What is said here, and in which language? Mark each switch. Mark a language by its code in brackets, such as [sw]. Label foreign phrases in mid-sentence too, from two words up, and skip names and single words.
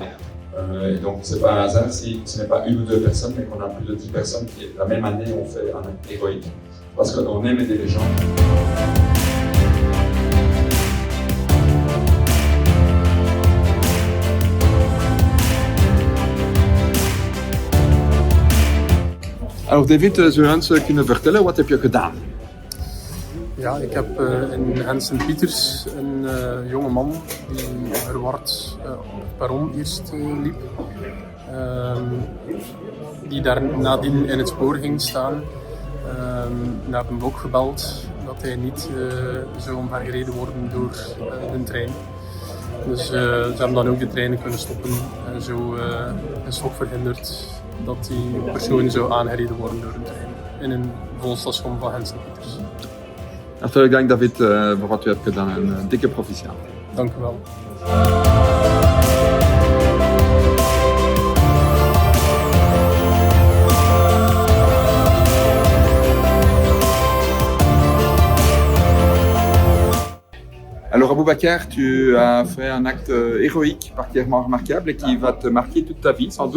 [fr] Et donc c'est pas un hasard si ce n'est pas une ou deux personnes, mais qu'on a plus de 10 personnes qui la même année ont fait un acte héroïque. Parce qu'on aime aider les gens. Alors David, [nl] zou je ons kunnen vertellen, wat heb je gedaan? Ja, ik heb in Hensen-Pieters een jonge man die verward op het perron eerst liep. Die daar nadien in het spoor ging staan. Naar een blok gebeld dat hij niet zou omvergereden worden door de trein. Dus ze hebben dan ook de treinen kunnen stoppen en zo is ook verhinderd dat die persoon zou aangereden worden door een trein in een volstation van Hensen-Pieters. Hartelijk dank David voor wat u hebt gedaan en dikke proficiat. Dank u wel. [fr] Alors Aboubacar, tu as fait un acte héroïque, particulièrement remarquable et qui va te marquer toute ta vie sans doute.